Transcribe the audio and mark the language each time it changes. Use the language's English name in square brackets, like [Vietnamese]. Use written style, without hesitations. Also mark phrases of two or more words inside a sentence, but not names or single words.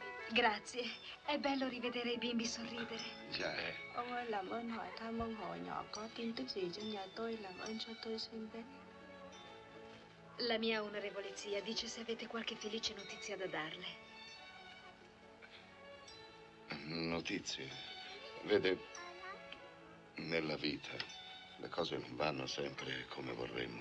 [Italian] Grazie. È bello rivedere i bimbi sorridere. Già. [Vietnamese] Ông ơi, làm ơn hỏi thăm ông họ nhỏ có tin tức gì trong nhà tôi, làm ơn cho tôi xin biết. [Italian] La mia onorevole zia dice se avete qualche felice notizia da darle. Notizie. Vede, nella vita le cose non vanno sempre come vorremmo.